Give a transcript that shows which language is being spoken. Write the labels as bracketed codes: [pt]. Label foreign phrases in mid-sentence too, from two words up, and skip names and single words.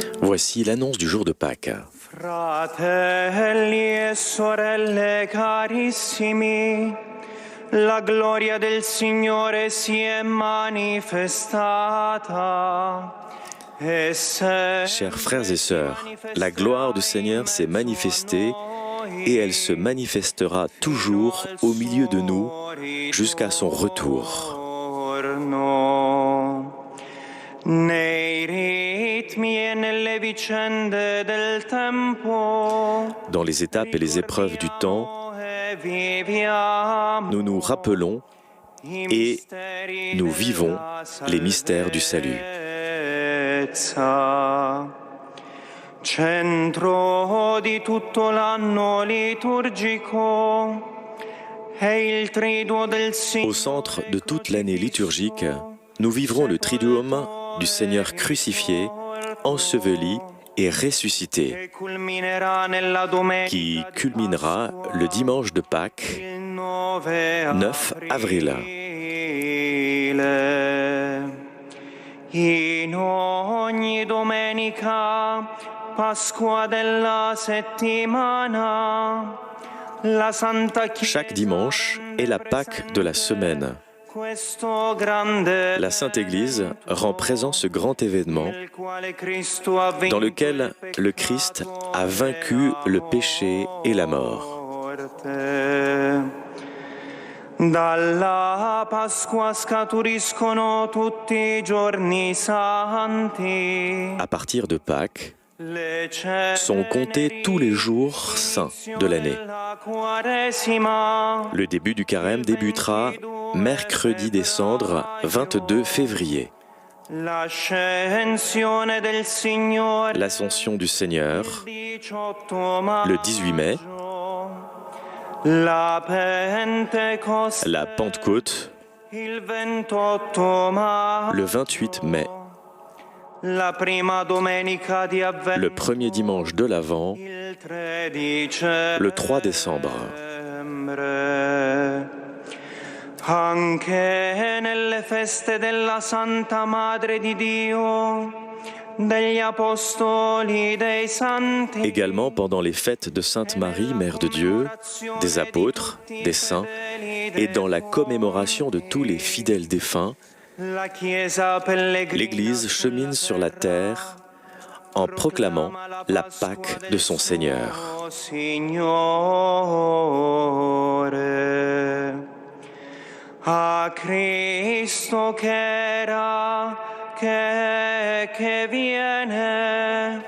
[fr] Voici l'annonce du jour de Pâques. [it] Fratelli e sorelle carissimi, la gloria del Signore si è manifestata. [fr] Chers frères et sœurs, la gloire du Seigneur s'est manifestée et elle se manifestera toujours au milieu de nous jusqu'à son retour. Dans les étapes et les épreuves du temps, nous nous rappelons et nous vivons les mystères du salut. [it] Centro di tutto l'anno liturgico è il triduo del Signore. [fr] Au centre de toute l'année liturgique, nous vivrons le triduum du Seigneur crucifié, enseveli et ressuscité, qui culminera le dimanche de Pâques, 9 avril. [it] In ogni domenica Pasqua della settimana, la Santa Chiesa. [fr] Chaque dimanche est la Pâque de la semaine. La Sainte Église rend présent ce grand événement dans lequel le Christ a vaincu le péché et la mort. [it] Dalla Pasqua scaturiscono tutti I giorni santi. [fr] À partir de Pâques, sont comptés tous les jours saints de l'année. Le début du carême débutera mercredi des cendres, 22 février. L'Ascension du Seigneur, le 18 mai. La Pentecôte, le 28 mai. Le premier dimanche de l'Avent, le 3 décembre. [it] Anche nelle feste della Santa Madre di Dio, degli apostoli, dei santi. [fr] Également pendant les fêtes de Sainte Marie, Mère de Dieu, des apôtres, des saints, et dans la commémoration de tous les fidèles défunts, l'Église chemine sur la terre en proclamant la Pâque de son Seigneur. [it] A Cristo che era, che viene.